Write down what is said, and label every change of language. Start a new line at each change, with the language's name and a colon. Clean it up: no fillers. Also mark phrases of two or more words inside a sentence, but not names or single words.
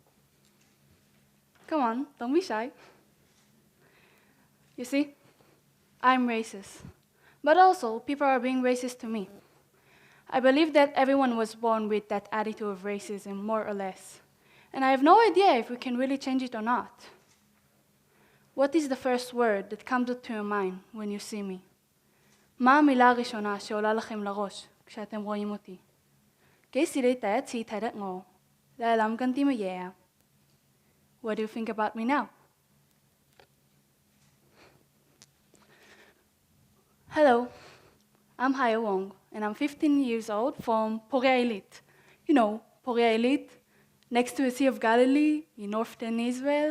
English: Come on, don't be shy. You see, I'm racist. But also, people are being racist to me. I believe that everyone was born with that attitude of racism, more or less. And I have no idea if we can really change it or not. What is the first word that comes to your mind when you see me?
Hebrew: מה המילה הראשונה שעולה לכם לראש כשאתם רואים אותי?
Cantonese: 幾時你第一次睇得我？你係諗緊啲乜嘢啊？
English: What do you think about me now? Hello, I'm Hiyo Wong, and I'm 15 years old from Porya-Ilit. You know, Porya-Ilit, next to the Sea of Galilee in northern Israel.